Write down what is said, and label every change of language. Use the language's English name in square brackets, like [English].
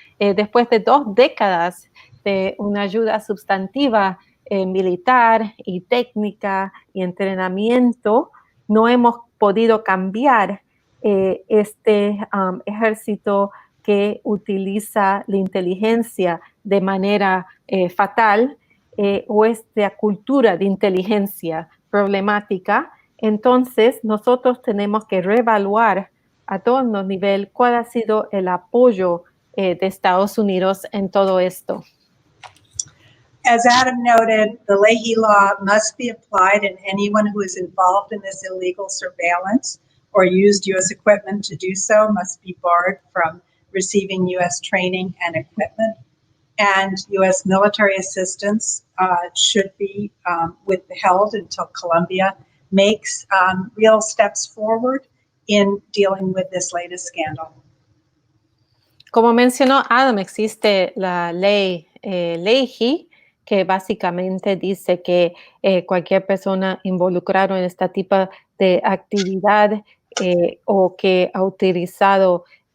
[Spanish] Después de 2 décadas de una ayuda sustantiva militar y técnica y entrenamiento, no hemos podido cambiar este ejército que utiliza la inteligencia de manera fatal o esta cultura de inteligencia problemática. Entonces, nosotros tenemos que reevaluar a todos los niveles cuál ha sido el apoyo de Estados Unidos en todo esto. [English] As Adam noted, the Leahy Law must be applied, and anyone who is involved in this illegal surveillance or used U.S. equipment to do so must be barred from receiving U.S. training and equipment. And U.S. military assistance should be withheld until Colombia makes real steps forward in dealing with this latest scandal. [Spanish] Como mencionó Adam, existe la ley Leahy que básicamente dice que cualquier persona involucrada en este tipo de actividad o que ha utilizado